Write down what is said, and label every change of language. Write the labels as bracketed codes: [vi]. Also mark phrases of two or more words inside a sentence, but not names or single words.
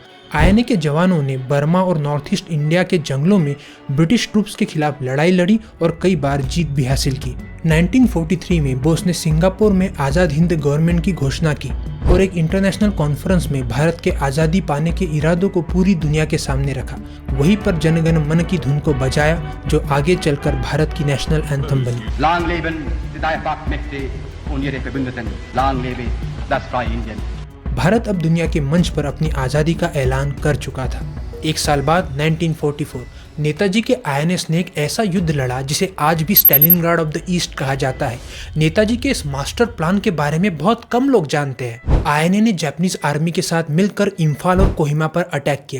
[hi] आईएनए के जवानों ने बर्मा और नॉर्थ ईस्ट इंडिया के जंगलों में [en] British troops [hi] के खिलाफ लड़ाई लड़ी और कई बार जीत भी हासिल की। 1943 में बोस ने सिंगापुर में आज़ाद हिंद गवर्नमेंट की घोषणा की और एक [en] international conference [hi] में भारत के आज़ादी पाने के इरादों को पूरी दुनिया के सामने रखा। वहीं पर जनगण मन की धुन को बजाया, जो आगे चलकर भारत की [en] national anthem [hi] बनी। [de] Lang leben die Dreifachmächte und ihre Verbündeten. Lang lebe das freie Indien. [hi] भारत अब दुनिया के मंच पर अपनी आज़ादी का ऐलान कर चुका था। एक साल बाद 1944 नेताजी के आईएनएस ने एक ऐसा युद्ध लड़ा जिसे आज भी स्टालिनग्राड ऑफ द ईस्ट कहा जाता है। नेताजी के इस मास्टर प्लान के बारे में बहुत कम लोग जानते हैं। आईएनए ने [en] Japanese army [hi] के साथ मिलकर इम्फाल और कोहिमा पर अटैक किया।